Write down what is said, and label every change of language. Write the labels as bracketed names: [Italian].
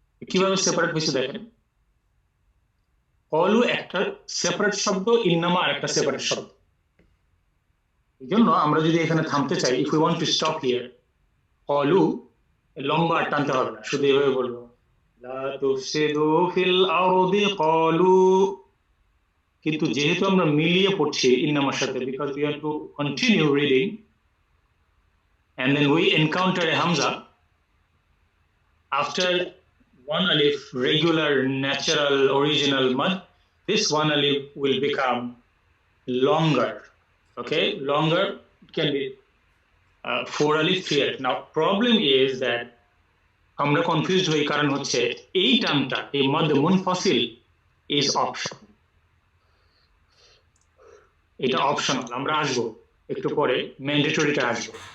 [Bangla] কিভাবে সেপারেট হয়েছে দেখেন, কলু একটা সেপারেট শব্দ, ইন্নামা আরেকটা সেপারেট শব্দ। এই জন্য আমরা যদি এখানে থামতে চাই, [English] if you want to stop here, [Bangla] কলু লম্বা টানতে হবে না, শুধু এভাবে বলবো [Arabic] লা তুফসিদু ফিল আরদি [Bangla] কলু। কিন্তু যেহেতু আমরা মিলিয়ে পড়ছি ইন্নামার সাথে, [English] Because we have to continue reading and then we encounter a hamza after one alif, regular natural original mad, this one alif will become longer. Okay, longer, it can be 4 alif 3 alif. Now problem is that [Bangla] আমরা confused হই, কারণ হচ্ছে এই টার্মটা, এই মদ মুনফাসিল is option, এটা optional. আমরা আসবো একটু পরে, ম্যান্ডেটরিটা আসবো।